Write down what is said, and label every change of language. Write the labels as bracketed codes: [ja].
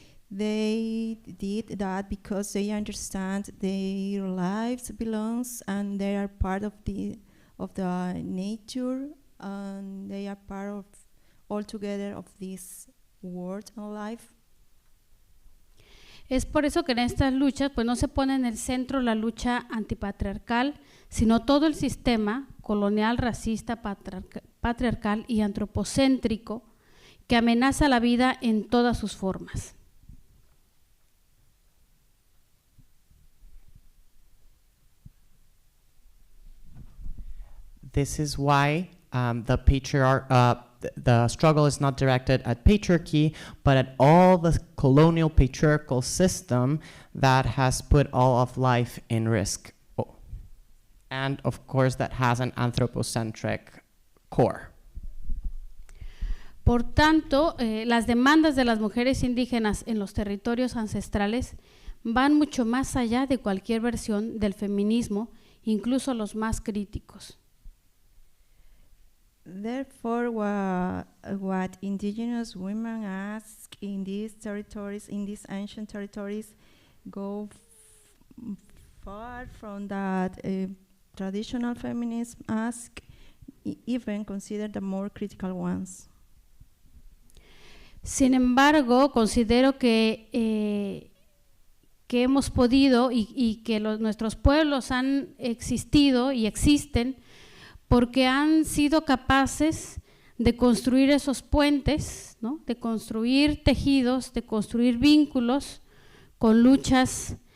[en] They did that because they understand their lives belongs and they are part of the nature, and they are part of altogether of this world and life. [es] Es por eso que en estas luchas pues no se pone en el centro la lucha antipatriarcal, sino todo el sistema colonial, racista, patriarcal y antropocéntrico que amenaza la vida en todas sus formas. [en] This is why the struggle is not directed at patriarchy, but at all the colonial patriarchal system that has put all of life in risk. And of course that has an anthropocentric core. [es] Por tanto, las demandas de las mujeres indígenas en los territorios ancestrales van mucho más allá de cualquier versión del feminismo, incluso los más críticos. [en] Therefore, what indigenous women ask in these territories, in these ancient territories, go far from that traditional feminism ask, even consider the more critical ones. [es] Sin embargo, considero que hemos podido y que nuestros pueblos han existido y existen porque han sido capaces de construir esos puentes, ¿no? De construir tejidos, de construir vínculos con luchas